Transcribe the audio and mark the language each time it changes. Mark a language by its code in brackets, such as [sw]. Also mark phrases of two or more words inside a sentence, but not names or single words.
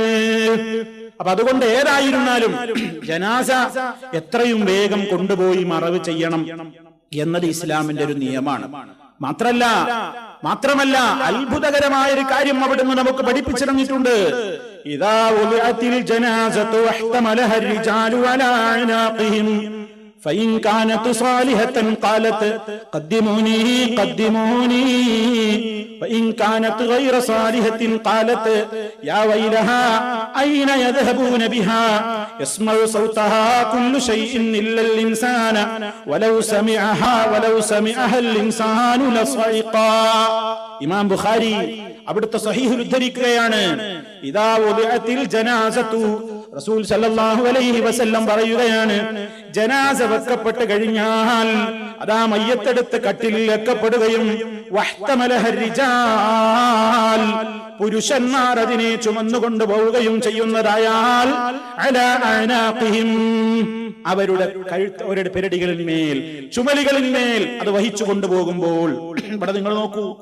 [ml] അപ്പൊ അതുകൊണ്ട് ഏതായിരുന്നാലും ജനാസ എത്രയും വേഗം കൊണ്ടുപോയി മറവ് ചെയ്യണം എന്നത് ഇസ്ലാമിന്റെ ഒരു നിയമമാണ്. മാത്രമല്ല അത്ഭുതകരമായ ഒരു കാര്യം അവിടുന്ന് നമുക്ക് പഠിപ്പിച്ചിറങ്ങിയിട്ടുണ്ട്. [ar] إذا وضعت الجنازة واحتملها الرجال على أعناقهم فإن كانت صالحة قالت قدموني قدموني وإن كانت غير صالحة قالت يا ويلها أين يذهبون بها يسمع صوتها كل شيء إلا الإنسان ولو سمعها الإنسان لصعقا. [ml] ഇമാം ബുഖാരി അവിടുത്തെ സ്വഹീഹുൽ ഉദ്ധരിക്കുകയാണ്, [ar] إذا وضعت الجنازة, رسول صلى الله عليه وسلم [ml] പറയുകയാണ്, ജനാസ വെക്കപ്പെട്ട് കഴിഞ്ഞാൽ അതാ മയ്യത്തെടുത്ത് കട്ടിലിൽ വെക്കപ്പെടുകയും [ar] واحتملها الرجال, [ml] പുരുഷന്മാർ അതിനെ ചുമന്നുകൊണ്ടു പോവുകയും ചെയ്യുന്നതായാൽ [ar] على أعناقهم, [ml] അവരുടെ പെരടികളിന്മേൽ, ചുമലുകളിന്മേൽ അത് വഹിച്ചു കൊണ്ടുപോകുമ്പോൾ, ഇവിടെ നിങ്ങൾ നോക്കൂ,